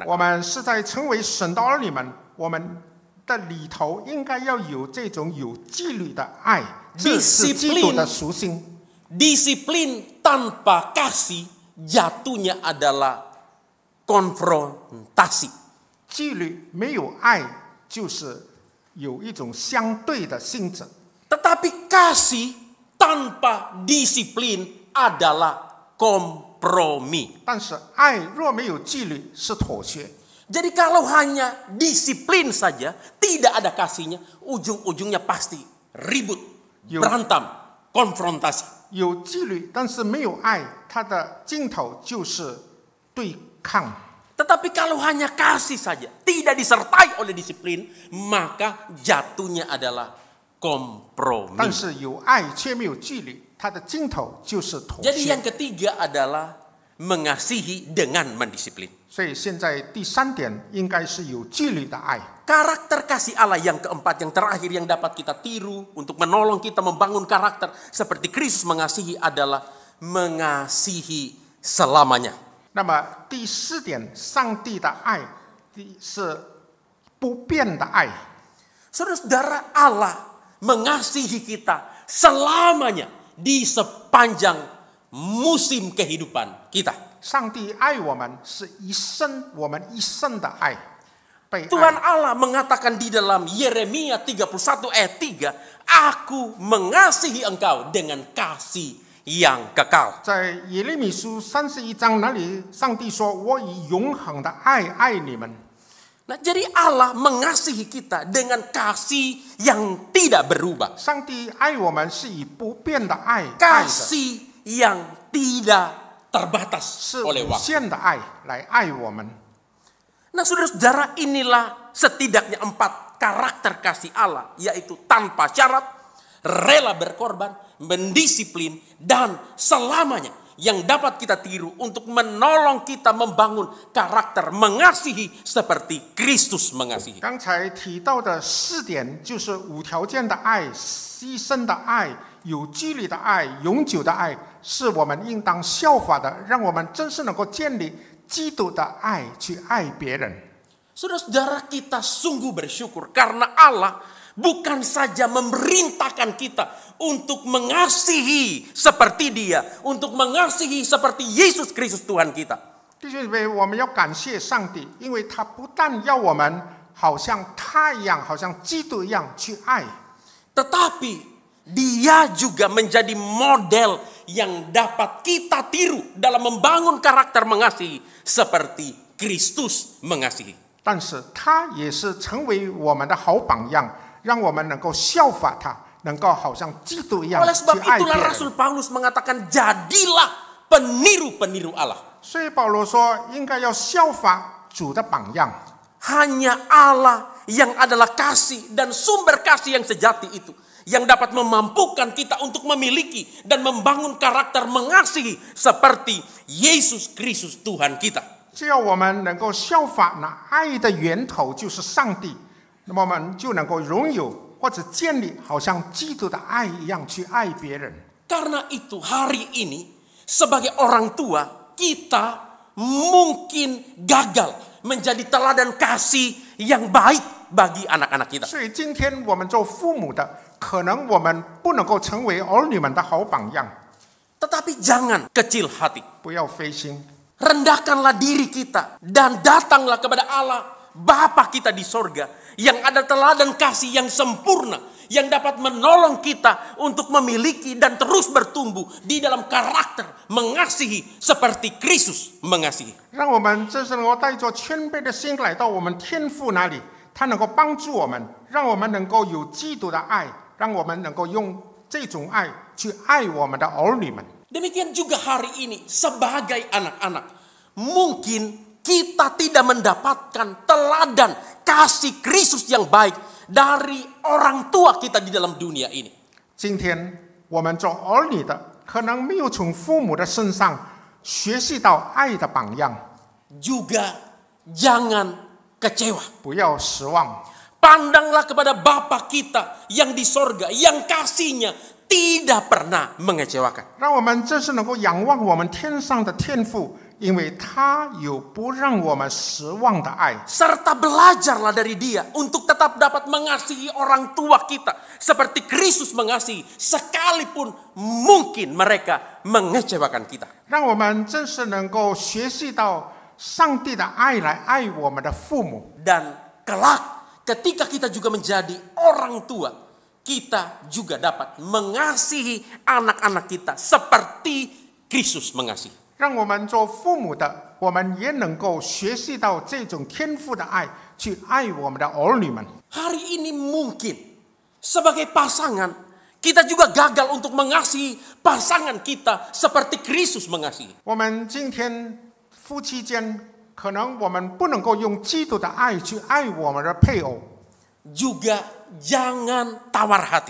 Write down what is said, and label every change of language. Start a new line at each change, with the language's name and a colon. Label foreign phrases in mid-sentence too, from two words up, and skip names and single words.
Chinese: 我们是在成为神的儿女们，我们的里头应该要有这种有纪律的爱，这是基督的属性。
Indonesian: Disiplin tanpa kasih jatuhnya adalah konfrontasi.
Chinese: 纪律没有爱，就是有一种相对的性质。
Indonesian: Tetapi kasih tanpa disiplin adalah kompromi.
Chinese: 但是爱若没有纪律，是妥协。
Indonesian: Jadi kalau hanya disiplin saja, tidak ada kasihnya, ujung-ujungnya pasti ribut, berantem, konfrontasi.
Chinese: 有纪律，但是没有爱，它的尽头就是对抗。
Indonesian: Tetapi kalau hanya kasih saja, tidak disertai oleh disiplin, maka jatuhnya adalah kompromi.
Chinese: 但是有爱却没有纪律，它的尽头就是妥
Indonesian: Jadi
Chinese: 协。
Indonesian: yang ketiga adalah mengasihi dengan mendisiplin.
Chinese: 所以现在第3点应该是有纪律的爱。
Indonesian: Karakter kasih Allah yang keempat, yang terakhir yang dapat kita tiru untuk menolong kita membangun karakter seperti Kristus mengasihi adalah mengasihi selamanya.
Chinese: 那么第4点，上帝的爱是不变的爱。
Indonesian: Saudara-saudara, Allah mengasihi kita selamanya di sepanjang musim kehidupan kita.
Chinese: 上帝爱我们是一生，我们一生的爱。
Indonesian: Tuhan Allah mengatakan di dalam Yeremia 31 ayat 3, Aku mengasihi engkau dengan kasih yang kekal.
Chinese: 在耶利米书31章那里，上帝说：“我以永恒的爱爱你们。”
Indonesian: Nah, jadi Allah mengasihi kita dengan kasih yang tidak berubah.
Chinese: 上帝爱我们是以不变的爱爱的，
Indonesian: Kasih yang tidak terbatas
Chinese: 是
Indonesian: oleh
Chinese: 无
Indonesian: waktu.
Chinese: 限的爱来爱我们。
Indonesian: Nah, saudara-saudara, inilah setidaknya 4 karakter kasih Allah, yaitu tanpa syarat, rela berkorban, mendisiplin, dan selamanya yang dapat kita tiru untuk menolong kita membangun karakter mengasihi seperti Kristus mengasihi.
Chinese: 刚才提到的4点就是无条件的爱、牺牲的爱、有纪律的爱、永久的爱，是我们应当效法的，让我们真是能够建立基督的爱去爱别人。
Indonesian: Saudara-saudara, kita sungguh bersyukur karena Allah bukan saja memerintahkan kita untuk mengasihi seperti Dia, untuk mengasihi seperti Yesus Kristus Tuhan kita.
Chinese: 弟兄姊妹，我们要感谢上帝，因为他不但要我们好像他一样，好像基督一样去爱，
Indonesian: Tetapi Dia juga menjadi model yang dapat kita tiru dalam membangun karakter mengasihi seperti Kristus mengasihi.
Chinese: 但是他也是成为我们的好榜样，让我们能够效法他，能够好像基督一样
Indonesian: Oleh
Chinese: 去
Indonesian: sebab
Chinese: 爱别
Indonesian: itulah
Chinese: 人。
Indonesian: Rasul Paulus mengatakan, jadilah peniru-peniru Allah.
Chinese: 所以保罗说，应该要效法主的榜样。
Indonesian: Hanya Allah yang adalah kasih dan sumber kasih yang sejati itu, yang dapat memampukan kita untuk memiliki dan membangun karakter mengasihi seperti Yesus Kristus Tuhan kita.
Chinese: 只要我们能够效法那爱的源头就是上帝，那么我们就能够拥有或者建立好像基督的爱一样去爱别人。
Indonesian: Karena itu hari ini sebagai orang tua kita mungkin gagal menjadi teladan kasih yang baik bagi anak-anak kita.
Chinese: 所以今天我们做父母的，可能我们不能够成为儿女们的好榜样。
Indonesian: Tetapi jangan kecil hati.
Chinese: 不要灰心，
Indonesian: Rendahkanlah diri kita dan datanglah kepada Allah Bapa kita di sorga yang ada teladan kasih yang sempurna, yang dapat menolong kita untuk memiliki dan terus bertumbuh di dalam karakter mengasihi seperti Kristus mengasihi.
Chinese: 让我们真是能够带着谦卑的心来到我们天父那里，他能够帮助我们，让我们能够有基督的爱，让我们能够用这种爱去爱我们的儿女们。
Indonesian: Demikian juga hari ini sebagai anak-anak, mungkin kita tidak mendapatkan teladan kasih Kristus yang baik dari orang tua kita di dalam dunia ini.
Chinese: 今天我们做儿女的，可能没有从父母的身上学习到爱的榜样。
Indonesian: Juga jangan kecewa.
Chinese: 不要失望。
Indonesian: Pandanglah kepada Bapa kita yang di sorga, yang kasihnya tidak pernah mengecewakan.
Chinese: 让我们真是能够仰望我们天上的天父，因为他有不让我们失望的爱。
Indonesian: Serta belajarlah dari Dia untuk tetap dapat mengasihi orang tua kita seperti Kristus mengasihi, sekalipun mungkin mereka mengecewakan kita.
Chinese: 让我们真是能够学习到上帝的爱来爱我们的父母。
Indonesian: Dan kelak ketika kita juga menjadi orang tua, kita juga dapat mengasihi anak-anak kita seperti Kristus mengasihi.
Chinese: 让我们做父母的，我们也能够学习到这种天父的爱，去爱我们的儿女们。
Indonesian: Hari ini mungkin sebagai pasangan kita juga gagal untuk mengasihi pasangan kita seperti Kristus mengasihi.
Chinese: 我们今天夫妻间，可能我们不能够用基督的爱去爱我们的配偶，
Indonesian: Juga jangan tawar hati.